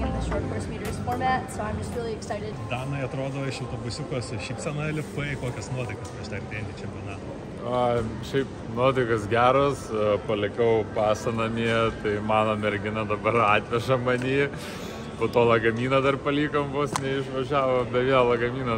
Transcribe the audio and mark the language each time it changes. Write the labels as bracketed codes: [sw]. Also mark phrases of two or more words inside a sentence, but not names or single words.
[en] short course meters format, so I'm just really excited. [lt] Danai, atrodo, iš autobusiuko su šypsena lipai, kokias nuotaikas prieš artėjantį čempionatą? Šiaip nuotaikas geros, palikau pasą namie, tai mano mergina dabar atveža manį, po to lagaminą dar palikom, vos neišvažiavo be vėl lagaminą.